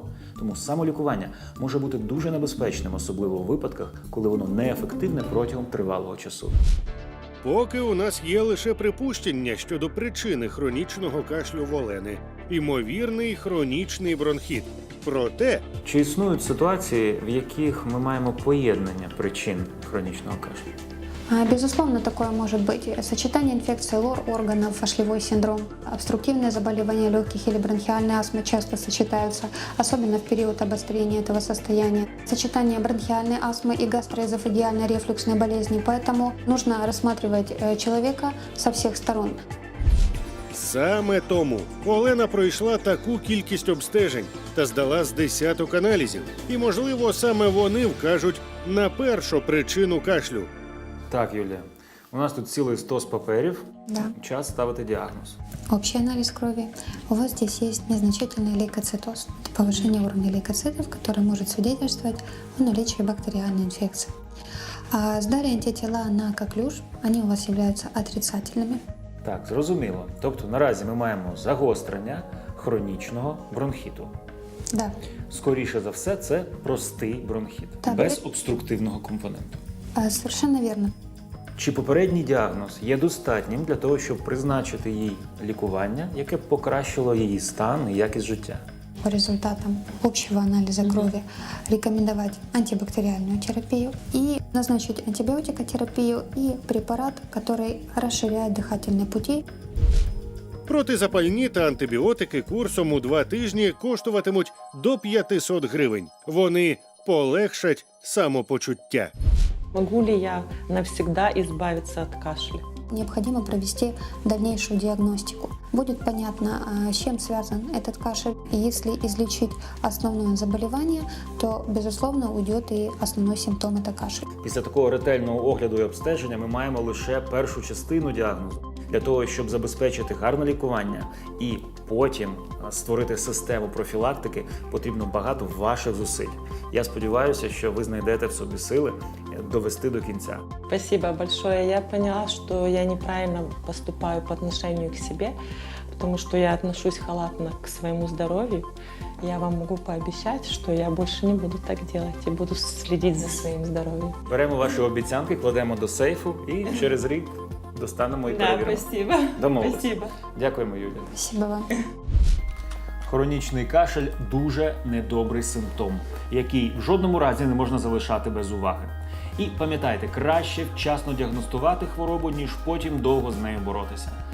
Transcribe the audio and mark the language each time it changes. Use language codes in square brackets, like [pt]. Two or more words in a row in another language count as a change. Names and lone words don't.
[uk] Тому самолікування може бути дуже небезпечним, особливо у випадках, коли воно неефективне протягом тривалого часу. Поки у нас є лише припущення щодо причини хронічного кашлю в Олени – імовірний хронічний бронхіт. Проте Чи існують ситуації, в яких ми маємо поєднання причин хронічного кашлю? [ru] Безусловно, такое может быть. Сочетание инфекции лор-органов, фашлевой синдром, обструктивные заболевания легких или бронхиальная астма часто сочетаются, особенно в период обострения этого состояния. Сочетание бронхиальной астмы и гастроэзофагиальной рефлюксной болезни, поэтому нужно рассматривать человека со всех сторон. [uk] саме тому Олена пройшла таку кількість обстежень та здала з десяток аналізів. І, можливо, саме вони вкажуть на першу причину кашлю. Так, Юлія, у нас тут цілий стос паперів. [ru] Да. [uk] Час ставити діагноз. [ru] Общий анализ крови. У вас здесь есть незначительный лейкоцитоз. Это повышение уровня лейкоцитов, которое может свидетельствовать о наличии бактериальной инфекции. А сдали антитела на коклюш, они у вас являются отрицательными. [uk] Так, зрозуміло. Тобто наразі ми маємо загострення хронічного бронхіту. [ru] Да. [uk] Скоріше за все, це простий бронхіт, Так. без обструктивного компоненту. [ru] Совершенно верно. [uk] Чи попередній діагноз є достатнім для того, щоб призначити їй лікування, яке б покращило її стан і якість життя? [ru] По результатам общего анализа крови рекомендовать антибактериальную терапию и назначить антибиотикотерапию и препарат, который расширяет дыхательные пути. [uk] Протизапальні та антибіотики курсом у 2 тижні коштуватимуть до 500 гривень. Вони полегшать самопочуття. [ru] Могу ли я навсегда избавиться от кашля? Необходимо провести дальнейшую диагностику. Будет понятно, с чем связан этот кашель. И если излечить основное заболевание, то, безусловно, уйдет и основной симптом – это кашель. [uk] Після такого ретельного огляду і обстеження ми маємо лише першу частину діагнозу. Для того, щоб забезпечити гарне лікування і потім створити систему профілактики, потрібно багато ваших зусиль. Я сподіваюся, що ви знайдете в собі сили довести до кінця. [ru] Спасибо большое. Я поняла, что я неправильно поступаю по отношению к себе, потому что я отношусь халатно к своему здоровью. Я вам могу пообещать, что я больше не буду так делать и буду следить за своим здоровьем. [uk] Беремо ваші обіцянки, кладемо до сейфу і через рік достанемо і [ru] Да, [uk] перевіримо. [ru] спасибо. [uk] Домовились. [ru] Спасибо. [uk] Дякуємо, Юлія. [ru] Спасибо вам. [uk] Хронічний кашель – дуже недобрий симптом, який в жодному разі не можна залишати без уваги. І пам'ятайте, краще вчасно діагностувати хворобу, ніж потім довго з нею боротися.